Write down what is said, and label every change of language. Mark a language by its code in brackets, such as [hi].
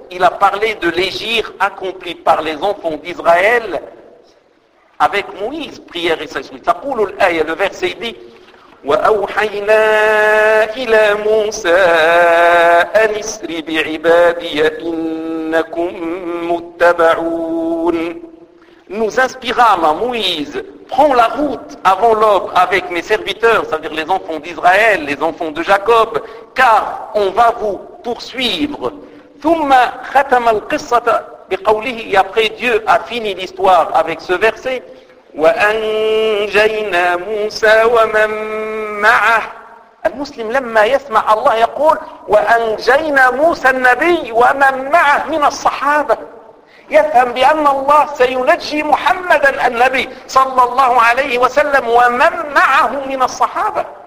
[fr] Il a parlé de l'égir accompli par les enfants d'Israël avec Moïse, prière et saïsoui. Le verset dit [ar] وَأَوْحَيْنَا إِلَى مُوسَىٰ أَنْ إِسْرِ بِعِبَادِيَ إِنَّكُمْ مُتَّبَعُونَ. [fr] Nous inspirâmes à Moïse, prends la route avant l'aube avec mes serviteurs, c'est-à-dire les enfants d'Israël, les enfants de Jacob, car on va vous poursuivre. [ar] ثم ختم القصة بقوله [fr] et après Dieu a fini l'histoire avec ce verset [ar] وأنجينا موسى ومن معه. المسلم لما يسمع الله يقول وأنجينا موسى النبي ومن معه من الصحابة يفهم بأن الله سينجي محمدا النبي صلى الله عليه وسلم ومن معه من الصحابة.